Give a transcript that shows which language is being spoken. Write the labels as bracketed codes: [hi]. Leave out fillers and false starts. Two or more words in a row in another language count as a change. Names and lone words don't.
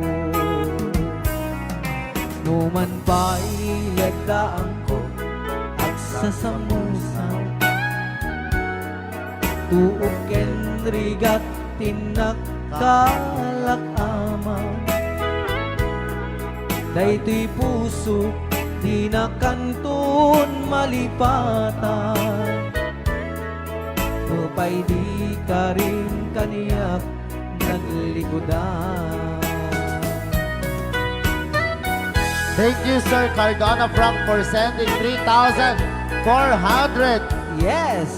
[ilo] numan pa'y lagdaan ko at sasamusan tuok ken rigat tinakkalak amang daytoy puso di nakantun malipatan upay di ka rin kaniyak naglikodan. [en] Thank you, Sir Cardona Frank, for sending 3,400 Yes!